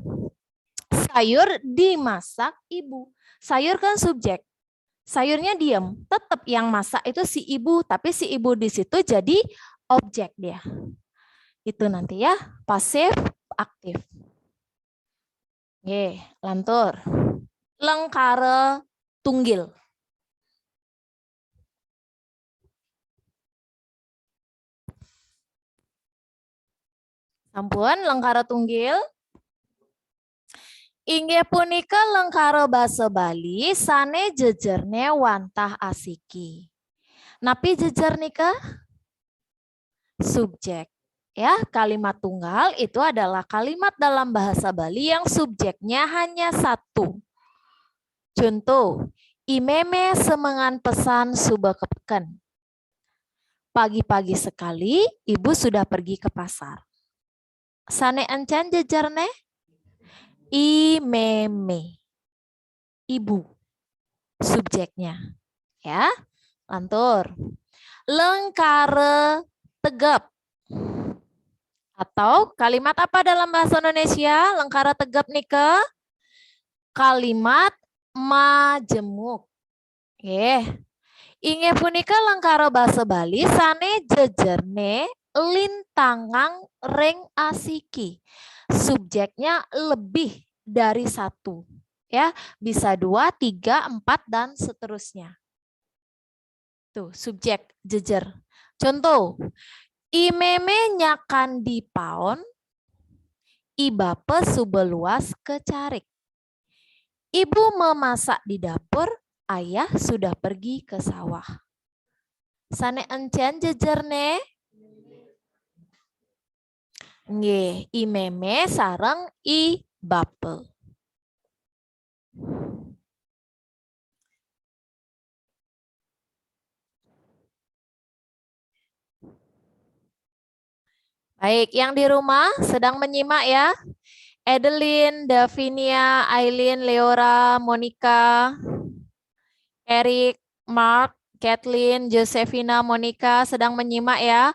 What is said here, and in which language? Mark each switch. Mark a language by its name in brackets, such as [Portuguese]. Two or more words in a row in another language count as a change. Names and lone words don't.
[Indonesian] Sayur dimasak ibu. Sayur kan subjek. Sayurnya diem. Tetap yang masak itu si ibu, tapi si ibu di situ jadi objek dia. Itu nanti ya, pasif, aktif. Oke, [Balinese] lantur. Lengkara tunggil. Sampun, lengkara tunggil. Inggih punika lengkara basa Bali sane jejerne wantah asiki. Napi jejer nika? [Indonesian] Subjek. Ya, kalimat tunggal itu adalah kalimat dalam bahasa Bali yang subjeknya hanya satu. Contoh, [Balinese] imeme semengan pesan subekepken. [Indonesian] Pagi-pagi sekali ibu sudah pergi ke pasar. [Balinese] Sane encan jejerne? Imeme. [Indonesian] Ibu. Subjeknya. [Balinese] Ya, lantur. Lengkara tegap. [Indonesian] Atau kalimat apa dalam bahasa Indonesia? [Balinese] Lengkara tegap nika? [Indonesian] Kalimat majemuk. [Balinese] Inggih punika lengkara basa Bali sane jejerne lintangang ring asiki. [Indonesian] subjeknya lebih dari satu. Ya, bisa 2, 3, 4 dan seterusnya. Tuh, subjek jejer. Contoh, [Balinese] imeme nyakan di paon, ibape subeluas kecarik. [Indonesian] Ibu memasak di dapur, ayah sudah pergi ke sawah. [Balinese] Sane encen jejer ne? Nggih, imeme sareng ibape. [Indonesian] Baik, yang di rumah sedang menyimak ya. Edelin, Davinia, Aileen, Leora, Monica, Eric, Mark, Kathleen, Josefina, Monica sedang menyimak ya.